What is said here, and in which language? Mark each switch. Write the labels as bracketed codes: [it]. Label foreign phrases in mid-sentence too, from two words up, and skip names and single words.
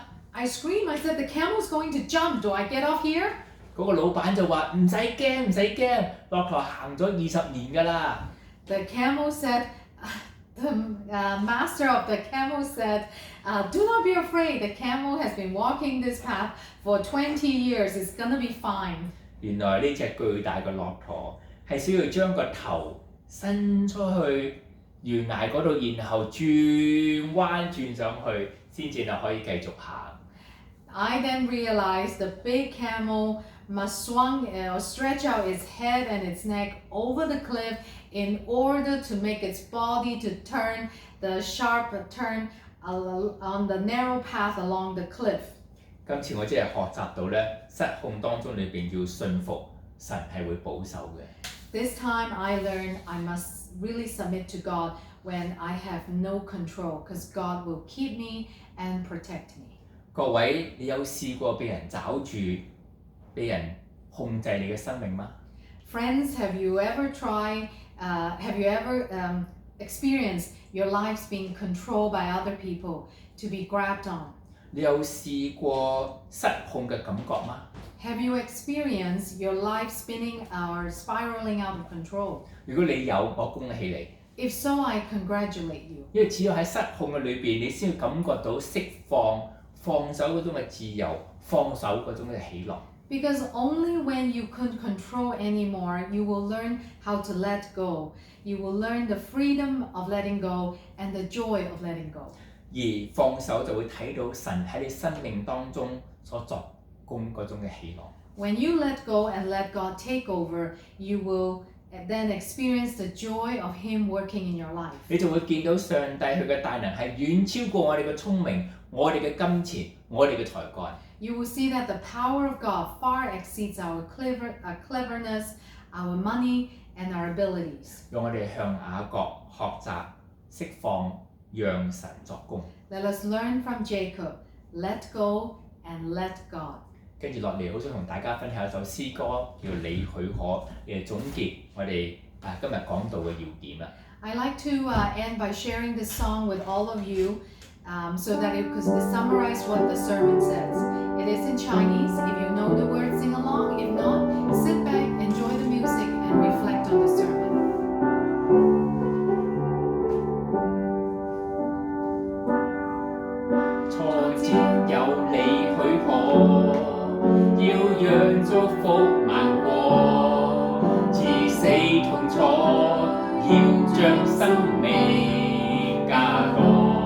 [en] I screamed, I said, the camel's going to jump. Do I get off here? [yue] 嗰個老闆就話：唔使驚，唔使驚，駱駝行咗20年㗎啦。 [en] The camel said, the master of the camel said, do not be afraid. The camel has been walking this path for 20 years. It's going to be fine. [yue] 原來呢隻巨大嘅駱駝係需要將個頭伸出去懸崖嗰度，然後轉彎轉上去，先至係可以繼續行。 [en] I then realized the big camel must stretch out its head and its neck over the cliff in order to make its body to turn the sharp turn on the narrow path along the cliff. [yue] 今次我真係學習到咧，失控當中裏邊要信服神係會保守嘅。 [en] This time I learned I must really submit to God when I have no control, because God will keep me and protect me. [yue] 各位，你有試過被人抓住、被人控制你嘅生命嗎？ [en] Friends, have you ever experienced your lives being controlled by other people, to be grabbed on? [yue] 你有試過失控嘅感覺嗎？ [en] Have you experienced your life spinning or spiraling out of control? [yue] 如果你有，我恭喜你， [en] If so, I congratulate you. [yue] 因為只有喺失控嘅裏邊，你先會感覺到釋放手嗰種嘅自由，放手嗰種嘅喜樂。 [en] Because only when you couldn't control anymore, you will learn how to let go. You will learn the freedom of letting go and the joy of letting go. [yue] 而放手就會睇到神喺你生命當中所作工嗰種嘅喜樂。 [en] When you let go and let God take over, you will then experience the joy of Him working in your life. [yue] 你就會見到上帝佢嘅大能係遠超過我哋嘅聰明、我哋嘅金錢、我哋嘅才幹。 [en] You will see that the power of God far exceeds our cleverness, our money, and our abilities. [yue] 讓我哋向雅各學習釋放，讓神作工。 [en] Let us learn from Jacob, let go and let God. [yue] 跟住落嚟，好想同大家分享一首詩歌，叫《你許可》，嚟總結我哋今日講到嘅要點啦。 [en] I like to end by sharing this song with all of you so that it could summarize what the sermon says. It is in Chinese. If you know the words, sing along. If not, sit back, enjoy the music, and reflect on the sermon. [yue] 挫折有你許可，要讓祝福漫過，至死痛楚，要將生命加多。